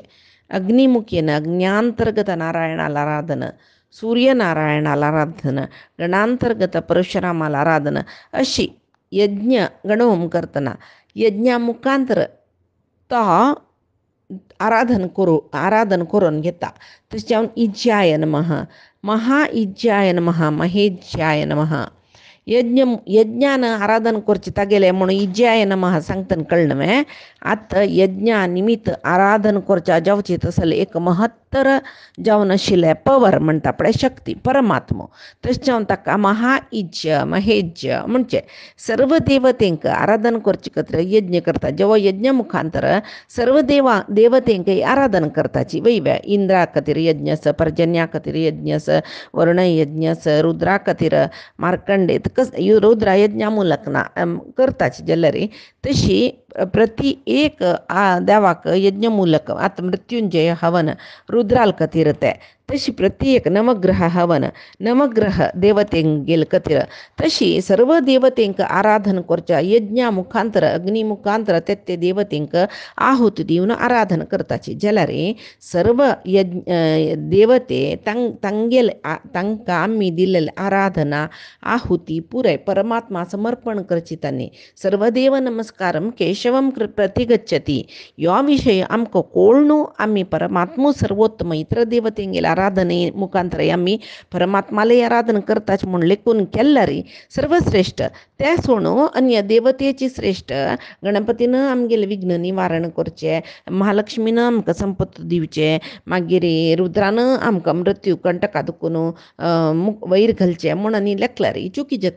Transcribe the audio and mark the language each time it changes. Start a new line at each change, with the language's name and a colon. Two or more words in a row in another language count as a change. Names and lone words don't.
Konkani: अग्निमुखेन अग्न्यांतर्गत नारायणाला आराधन, सूर्यनारायणाला आराधन, गणांतर्गत परशुरामाला आराधन अशी यज्ञ गणहोम करतना यज्ञा मुखांतर तो आराधन करून घेता.
Sanskrit: तशें जावन ईज्याय नमः, महा ईज्याय नमः, महेज्याय नमः.
Konkani: यज्ञान आराधन करचे तागेले म्हणून
Sanskrit: ईज्याय नमः
Konkani: सांगतना कळनवे. आतां यज्ञा निमित्त आराधन करच्या जावची तसले एक महत्तर जावन आशिल्ले पवर म्हणटा पळय शक्ती परमात्मा. तशें जावन ताका महा ईज्य महेज्य म्हणचे. सर्व देवतेंक आराधन करचे खातीर यज्ञ करता. जेवा यज्ञ मुखांतर सर्व देवतेंक आराधन करताची. वैव्या इंद्रा खातीर यज्ञ आसा, पर्जन्या खातीर यज्ञ आसा, वर्ण यज्ञ आसा, रुद्रा खातीर मार्कंडे रुद्रा यज्ञा मूलक ना करताची जाल्यार तशी प्रति एक देवाक यज्ञ मूलक. आतां मृत्युंजय हवन रुद्राल खातीर ते तशी प्रति एक नवग्रह हवन नवग्रह देवतेंगेल खातीर. तशी सर्व देवतेंक आराधन करच्या यज्ञा मुखांतर अग्नी मुखांतर ते देवतेंक आहुती दिवन आराधन करताची. जाल्यार सर्व देवते तांकां आमी दिल्ले आराधना आहुती पुराय परमात्मा समर्पण करची.
Sanskrit: तांणी सर्वदेव नमस्कारम केशवम प्रतिगच्छति.
Konkani: ह्यो विशय आमकां कळून आमी परमात्मा सर्वोत्तम इतर देवतेंगेल आराधने मुखांतर आमी परमात्माले आराधन करताच म्हूण लेखून केल्यार सर्वश्रेष्ठ. ते सोडून अन्य देवतेची श्रेष्ठ. गणपतीन आमगेले विघ्न निवारण करचे, महालक्ष्मीन आमकां संपत्त दिवचे, मागीर रुद्रान आमकां मृत्यू कंटका दुखून वयर घालचे म्हूण आनी लेखल्यार चुकी जाता.